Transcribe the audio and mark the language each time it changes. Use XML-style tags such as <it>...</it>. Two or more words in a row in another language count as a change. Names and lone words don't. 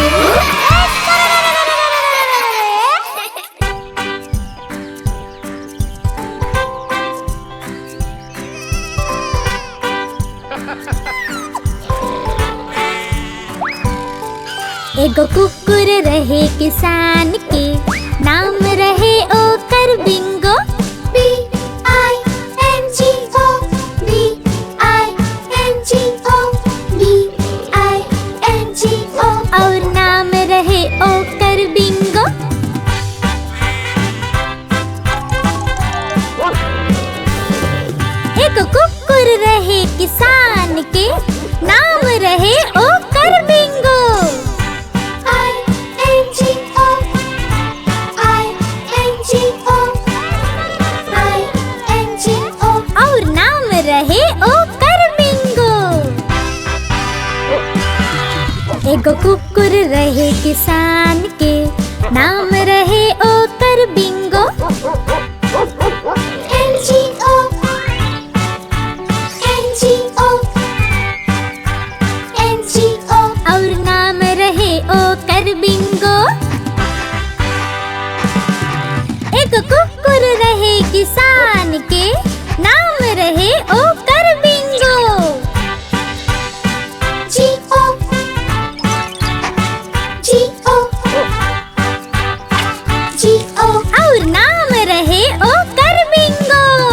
<bho>एगो कुकुर रहे किसान के, नाम रहे ओकर बिंगो।</bho> <en>B-I-N-G-O, B-I-N-G-O, B-I-N-G-O,</en> <bho>और नाम रहे ओकर बिंगो। एगो कुकुर रहे किसान के, नाम रहे ओकर बिंगो।</bho> <en>I-N-G-O, I-N-G-O, I-N-G-O,</en> <bho>और नाम रहे ओकर बिंगो। एगो कुकुर रहे किसान के, नाम रहे ओकर बिंगो।</bho> <en>N-G-O, N-G-O, N-G-O,</en> <bho>और नाम रहे ओकर बिंगो। एक कुकुर रहे किसान के, नाम रहे ओकर बिंगो।</bho> <en>G-O, G-O, G-O,</en> <bho>और नाम रहे ओकर बिंगो।</bho>